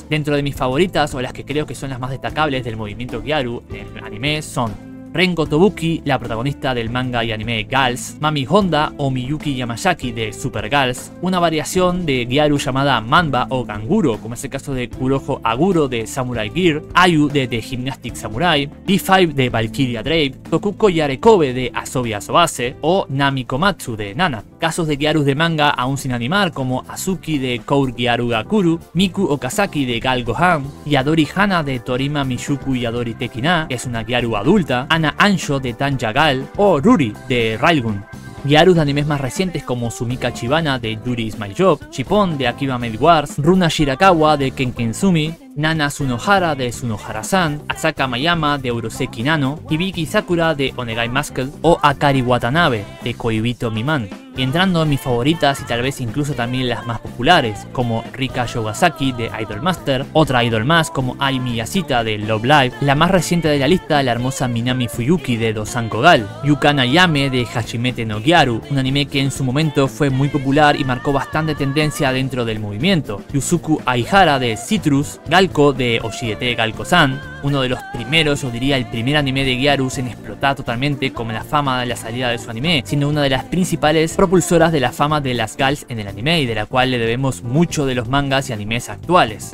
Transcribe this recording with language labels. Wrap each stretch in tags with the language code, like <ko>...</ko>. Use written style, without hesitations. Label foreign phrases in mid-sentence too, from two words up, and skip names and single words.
<es>Dentro de mis favoritas, o las que creo que son las más destacables del movimiento Gyaru en el anime, son Rengo Tobuki, la protagonista del manga y anime Gals, Mami Honda o Miyuki Yamazaki de Super Gals, una variación de Gyaru llamada Manba o Ganguro, como es el caso de Kuroho Aguro de Samurai Gear, Ayu de The Gymnastic Samurai, D5 de Valkyria Drape, Tokuko Yarekobe de Asobi Asobase o Nami Komatsu de Nana. Casos de Gyarus de manga aún sin animar como Azuki de Kour Gyaru Gakuru, Miku Okazaki de Gal Gohan, Yadori Hana de Torima Mishuku Yadori Tekina, que es una Gyaru adulta, Ana Ansho de Tanja Gal o Ruri de Railgun. Gyarus de animes más recientes como Sumika Chibana de Yuri Is My Job, Shippon de Akiba Maid Wars, Runa Shirakawa de Kenkensumi, Nana Tsunohara de Tsunohara-san, Asaka Mayama de Uroseki Nano, Hibiki Sakura de Onegai Maskell o Akari Watanabe de Koibito Miman. Y entrando en mis favoritas y tal vez incluso también las más populares, como Rika Yogasaki de Idol Master, otra idol más como Ai Miyashita de Love Live, la más reciente de la lista, la hermosa Minami Fuyuki de Dosanko Gal, Yukana Yame de Hashimete no Gyaru, un anime que en su momento fue muy popular y marcó bastante tendencia dentro del movimiento, Yusuku Aihara de Citrus, Galko de Oshiete Galko-san, uno de los primeros, yo diría el primer anime de Gyarus en explotar totalmente con la fama de la salida de su anime, siendo una de las principales propulsoras de la fama de las gals en el anime y de la cual le debemos mucho de los mangas y animes actuales.</es>